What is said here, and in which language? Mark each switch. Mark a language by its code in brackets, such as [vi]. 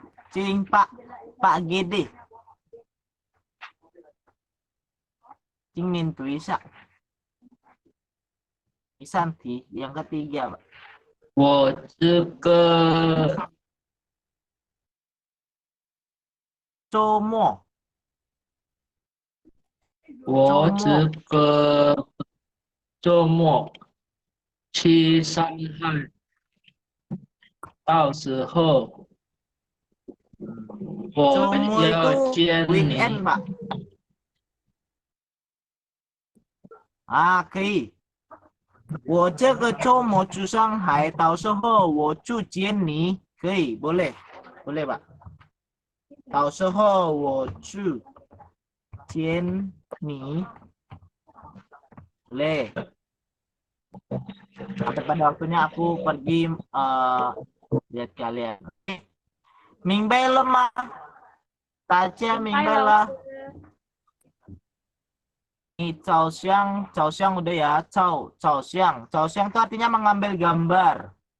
[zh] 请Pak GD， 请您读一下。第三题 [id] yang ketiga， Pak。 [zh] 我这个周末，我这个周末去上海，到时候我周末要 [id] itu [zh] 见 [en] weekend [zh] 你。 [id] Pak. [zh] Ah, 可以。我这个周末去上海，到时候我去见你，可以， [id] boleh Pak. [zh] 到时候我去见你 [id] boleh. Sampai pada waktunya aku pergi lihat kalian. [zh] 明白了吗？大家明白了？ [id] Ini 照相 udah ya, 照相 itu artinya mengambil gambar.